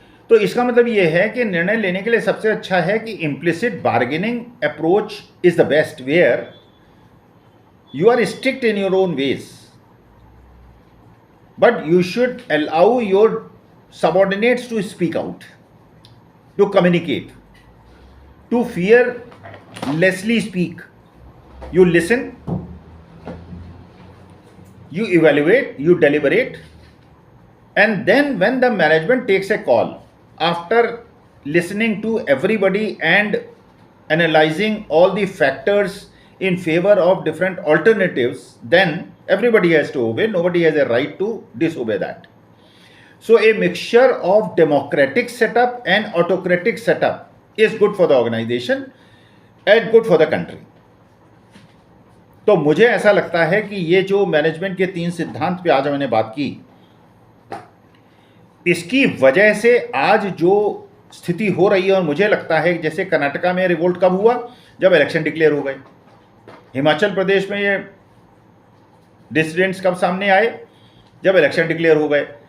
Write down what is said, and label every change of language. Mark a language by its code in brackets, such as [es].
[hi] तो इसका मतलब यह है कि [en] निर्णय लेने के लिए सबसे अच्छा है कि implicit bargaining approach is the best, where you are strict in your own ways, but you should allow your subordinates to speak out, to communicate, to fearlessly speak. You listen, you evaluate, you deliberate, and then when the management takes a call, after listening to everybody and analyzing all the factors in favor of different alternatives, then everybody has to obey. Nobody has a right to disobey that. So a mixture of democratic setup and autocratic setup is good for the organization and good for the country. [hi] तो मुझे ऐसा लगता है कि ये जो management के 3 सिद्धांत पे आज मैंने बात की, इसकी वजह से आज जो स्थिति हो रही है, और मुझे लगता है जैसे कर्नाटका में रिवोल्ट कब हुआ, जब इलेक्शन डिक्लेयर हो गए। हिमाचल प्रदेश में ये डिसिडेंट्स कब सामने आए, जब इलेक्शन डिक्लेयर हो गए।